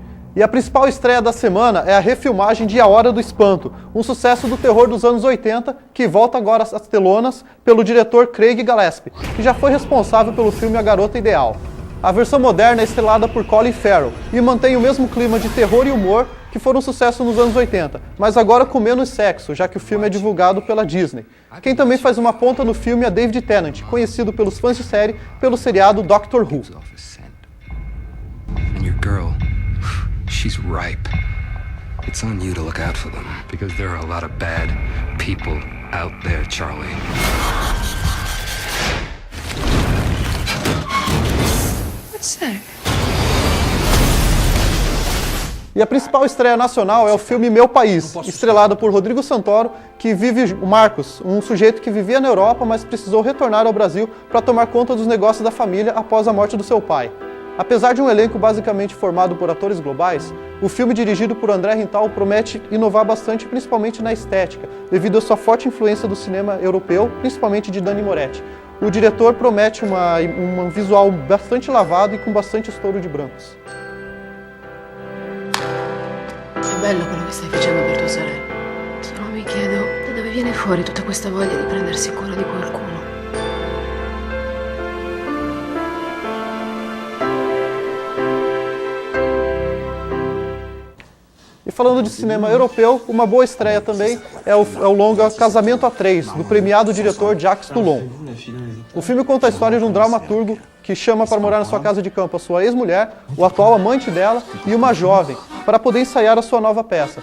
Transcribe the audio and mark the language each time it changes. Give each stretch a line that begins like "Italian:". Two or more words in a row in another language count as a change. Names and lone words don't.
Portuguese: E a principal estreia da semana é a refilmagem de A Hora do Espanto, um sucesso do terror dos anos 80, que volta agora às telonas pelo diretor Craig Gillespie, que já foi responsável pelo filme A Garota Ideal. A versão moderna é estrelada por Colin Farrell e mantém o mesmo clima de terror e humor que foram um sucesso nos anos 80, mas agora com menos sexo, já que o filme é divulgado pela Disney. Quem também faz uma ponta no filme é David Tennant, conhecido pelos fãs de série pelo seriado Doctor Who.
English: And your girl, she's ripe. It's on you to look out for them, because there are a lot of bad people out there, Charlie. What's that?
Portuguese: E a principal estreia nacional é o filme Meu País, estrelado por Rodrigo Santoro, que vive o Marcos, um sujeito que vivia na Europa, mas precisou retornar ao Brasil para tomar conta dos negócios da família após a morte do seu pai. Apesar de um elenco basicamente formado por atores globais, o filme dirigido por André Rintal promete inovar bastante, principalmente na estética, devido à sua forte influência do cinema europeu, principalmente de Dani Moretti. O diretor promete um visual bastante lavado e com bastante estouro de brancos.
Italian: È bello quello che stai facendo per tua sorella. Solo mi chiedo, da dove viene fuori tutta questa voglia di prendersi cura di qualcuno?
Portuguese: E falando de cinema europeu, uma boa estreia também é o longa Casamento a Três, do premiado diretor Jacques Toulon. O filme conta a história de um dramaturgo que chama para morar na sua casa de campo a sua ex-mulher, o atual amante dela e uma jovem, para poder ensaiar a sua nova peça.